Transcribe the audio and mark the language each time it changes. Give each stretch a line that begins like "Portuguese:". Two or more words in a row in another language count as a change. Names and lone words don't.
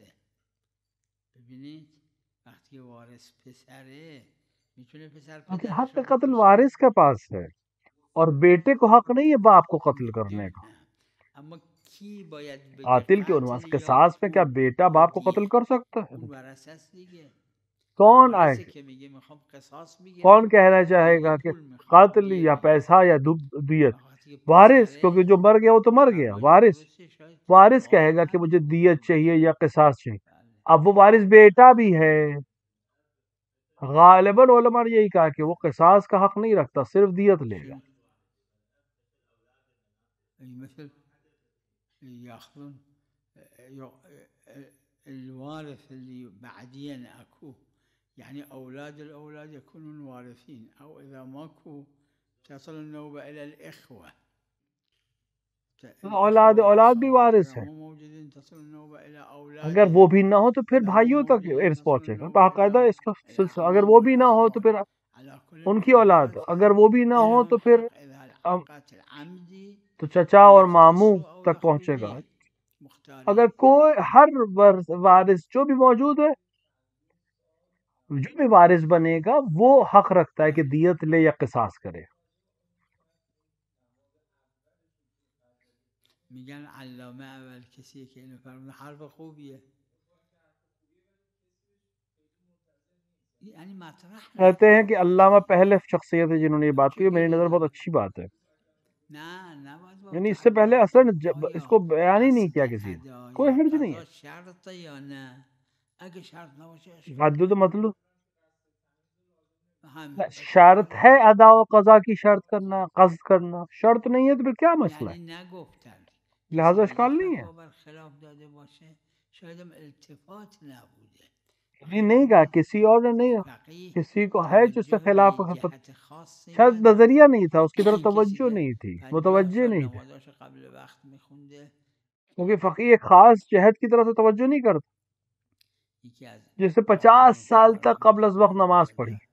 Persian: ببینید وقتی وارث پسره میتونه پسر
Urdu: حق قتل وارث کے پاس ہے اور بیٹے کو حق نہیں ہے باپ کو قتل کرنے کا. قاتل کے عنوان قصاص میں کیا بیٹا باپ کو قتل کر سکتا ہے؟ کون آئے، کون کہنا چاہے گا کہ قاتل یا پیسہ یا دیت؟ وارث، کیونکہ جو مر گیا وہ تو مر گیا. وارث کہے گا کہ مجھے دیت چاہیے یا قصاص چاہیے. اب وہ وارث بیٹا بھی ہے. غالباً علماء نے یہی کہا کہ وہ قصاص کا حق نہیں رکھتا، صرف دیت لے گا.
Arabic: الوارث اللي بعدين اكو يعني اولاد الاولاد يكونون وارثين، او اذا ماكو تصل النوبة الى الاخوة.
Urdu: اولاد اولاد بھی وارث ہے. اگر وہ بھی نہ ہو تو پھر بھائیوں تک ارث پہنچے گا باقاعدہ اس کا سلسلہ. اگر وہ بھی نہ ہو تو پھر ان کی اولاد, اگر وہ بھی نہ ہو تو پھر تو چچا اور ماموں تک پہنچے گا. اگر کوئی ہر وارث جو بھی موجود ہے, جو بھی وارث بنے گا وہ حق رکھتا ہے کہ دیت لے یا قصاص کرے.
Persian: میگن علامه اول کسی که اینو فرمود حرف خوبیه. یعنی مطرح
Urdu: کہتے ہیں کہ علامہ پہلے شخصیت ہے جنہوں نے یہ بات کی. میری نظر بہت اچھی بات ہے. یعنی اس سے پہلے اصلا اس کو بیان ہی نہیں کیا کسی نے. کوئی حرج نہیں ہے.
Persian: شرط یا نه اگه شرط نباشه
Urdu: حدود مطلوب شرط ہے ادا و قضا کی شرط کرنا, قصد کرنا. شرط نہیں ہے تو پھر کیا مسئلہ ہے؟
Persian: یعنی نگفتن
Urdu: لہذا اشکال نہیں ہے.
Persian: خلاف داده باشه شاید هم التفات نبوده.
Urdu: نہیں کہا کسی اور نے نہیں, کسی کو ہے جو اس سے خلاف شاید نظریہ نہیں تھا, اس کی طرف توجہ نہیں تھی, متوجہ نہیں تھے. کیونکہ فقیہ ایک خاص جہت کی طرف سے توجہ نہیں کرتا, جس سے 50 سال تک قبل از وقت نماز پڑھی.